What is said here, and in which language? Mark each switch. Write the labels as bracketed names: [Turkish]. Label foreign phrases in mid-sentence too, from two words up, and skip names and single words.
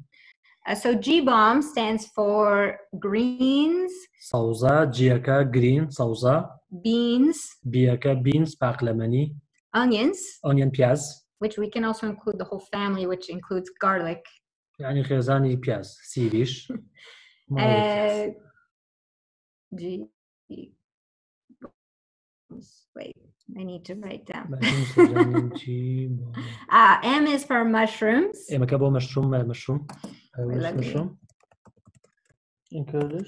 [English] So G-bomb stands for greens. [Central Kurdish] سەوزە جیەکە green سەوزە. [English] Beans. [Central Kurdish] بیەکە beans پاقلەمەنی. [English] Onion. [Central Kurdish] پیاز. [English] Which we can also include the whole family, which includes garlic. [Central Kurdish] يعني خێزانی پیاز سیریش. [English] Wait, I need to write down. M is for mushrooms. mushroom. In Kurdish?